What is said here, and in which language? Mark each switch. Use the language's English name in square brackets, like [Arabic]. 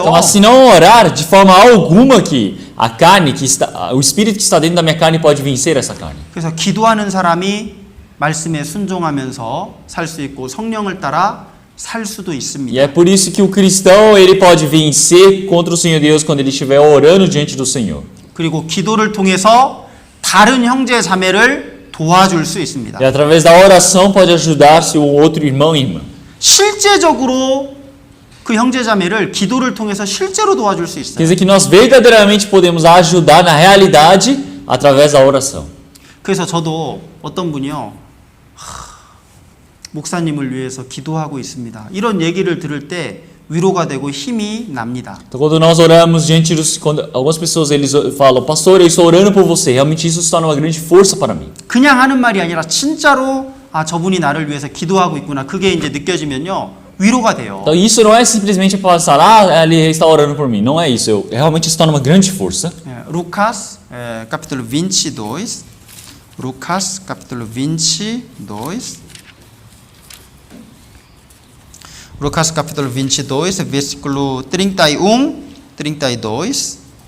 [Portuguese] Então, mas se não orar, de forma alguma que a carne que está, o espírito que está dentro da minha carne pode vencer essa carne. [Korean] 그래서 기도하는 사람이 말씀에 순종하면서 살 수 있고 성령을 따라 살 수도 [Portuguese] E [Korean] 있습니다. [Portuguese] é por isso que o cristão, ele pode vencer contra o Senhor Deus quando ele estiver orando diante do Senhor. [Korean] 그리고 기도를 통해서 다른 형제 자매를 도와줄 수 있습니다. [Portuguese] E através da oração pode ajudar seu outro irmão e irmã. [Korean] 실제적으로 그 형제 자매를 기도를 통해서 실제로 도와줄 수 [Portuguese] Quer [Korean] 있어요. [Portuguese] dizer que nós verdadeiramente podemos ajudar na realidade através da oração. [Korean] 그래서 저도 어떤 분이요, 목사님을 위해서 기도하고 있습니다. 이런 얘기를 들을 때 위로가 되고 힘이 납니다. [Portuguese] Então, quando nós oramos diante dos, quando algumas pessoas eles falam, pastor, eu estou orando por você. Realmente isso se torna uma grande força para mim. [Korean] 그냥 하는 말이 아니라 진짜로 저분이 나를 위해서 기도하고 있구나. 그게 이제 느껴지면요 위로가 돼요. [Portuguese] Então isso não é simplesmente passar, ele está orando por mim. Não é isso. Realmente isso torna uma grande força. Lucas, capítulo 22. Lucas, capítulo 22. Lucas, capítulo 22, versículo 31, 32.